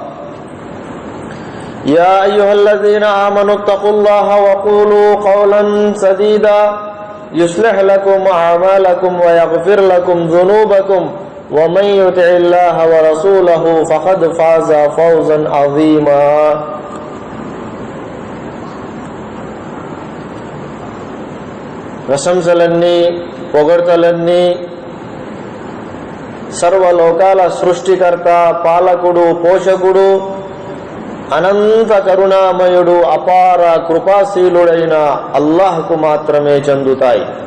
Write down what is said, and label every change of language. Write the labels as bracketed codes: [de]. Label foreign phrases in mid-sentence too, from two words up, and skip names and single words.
[ar] يا أيها الذين آمنوا اتقوا الله وقولوا قولا سديدا يصلح لكم أعمالكم ويغفر لكم ذنوبكم ومن يطع الله ورسوله فقد فاز فوزا عظيما. [te] ప్రశంసలన్నీ పొగడ్తలన్నీ సర్వలోకాల సృష్టికర్త, పాలకుడు, పోషకుడు, అనంత కరుణామయుడు, అపార కృపాశీలుడైన అల్లాహ్కు మాత్రమే చెందుతాయి.